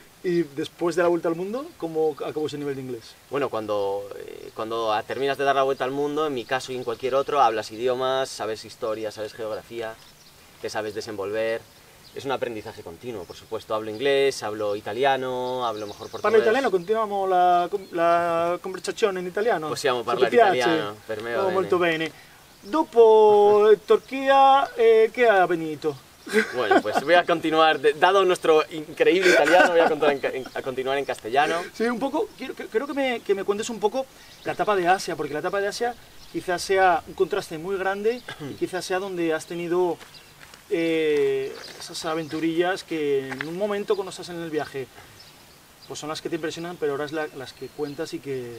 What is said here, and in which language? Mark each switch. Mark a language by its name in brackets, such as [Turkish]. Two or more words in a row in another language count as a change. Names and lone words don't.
[Spanish] Y después de la vuelta al mundo, ¿cómo acabó ese nivel de inglés? Bueno, cuando terminas de dar la vuelta al mundo, en mi caso y en cualquier otro, hablas idiomas, sabes historia, sabes geografía, te sabes desenvolver. Es un aprendizaje continuo, por supuesto. Hablo inglés, hablo italiano, hablo mejor portugués. [Italian] Parla italiano? Continuiamo la conversazione in italiano? Possiamo parlare italiano, per me va bene. Molto bene. Dopo Turchia, [Spanish] ¿qué ha venido? Bueno, pues voy a continuar, dado nuestro increíble italiano, voy a continuar en castellano. Sí, un poco, creo que me cuentes un poco la etapa de Asia, porque la etapa de Asia quizás sea un contraste muy grande y quizás sea donde has tenido esas aventurillas que en un momento cuando estás en el viaje pues son las que te impresionan, pero ahora es las que cuentas y que...